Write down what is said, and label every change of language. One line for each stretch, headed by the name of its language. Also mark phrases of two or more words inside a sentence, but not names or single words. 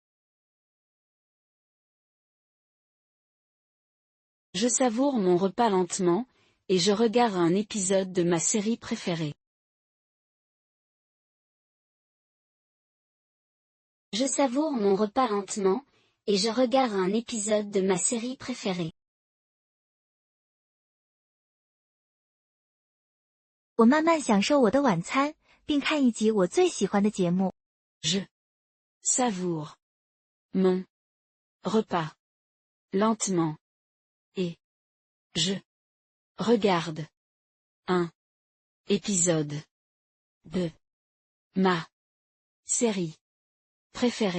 French: Je savoure mon repas lentement, et je regarde un épisode de ma série préférée. Je savoure mon repas lentement, et je regarde un épisode de ma série préférée.
Chinese: 我慢慢享受我的晚餐，并看一集我最喜欢的节目。
French: Je savoure mon repas lentement, et je regarde un épisode de ma série préférée.